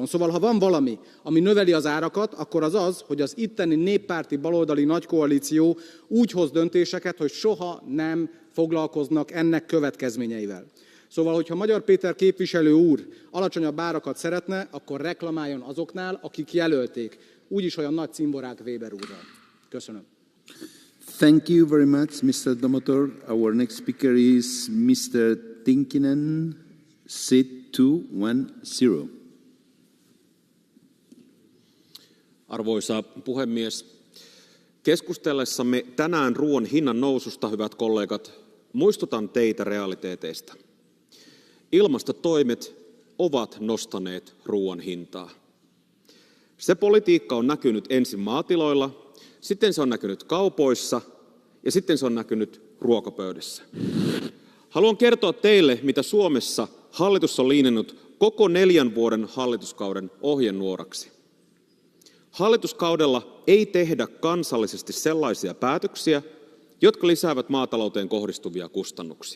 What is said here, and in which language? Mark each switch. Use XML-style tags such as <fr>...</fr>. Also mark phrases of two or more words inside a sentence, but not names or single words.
<hu>Szóval, ha van valami, ami növeli az árakat, akkor az az, hogy az itteni néppárti baloldali nagykoalíció úgy hoz döntéseket, hogy soha nem foglalkoznak ennek következményeivel. Szóval, hogyha Magyar Péter képviselő úr alacsonyabb árakat szeretne, akkor reklamáljon azoknál, akik jelölték. Úgyis olyan nagy cimborák Weber úrral. Köszönöm.</hu> <en>Thank you very much, Mr. Domotor. Our next speaker is Mr. Tinkinen, seat 210.</en> <fi>Arvoisa puhemies, keskustellessamme tänään ruoan hinnan noususta, hyvät kollegat, muistutan teitä realiteeteista. Ilmastotoimet ovat nostaneet ruoan hintaa. Se politiikka on näkynyt ensin maatiloilla, sitten se on näkynyt kaupoissa ja sitten se on näkynyt ruokapöydässä. Haluan kertoa teille, mitä Suomessa hallitus on linjannut koko 4 vuoden hallituskauden ohjenuoraksi. Hallituskaudella ei tehdä kansallisesti sellaisia päätöksiä, jotka lisäävät maatalouteen kohdistuvia kustannuksia.</fi>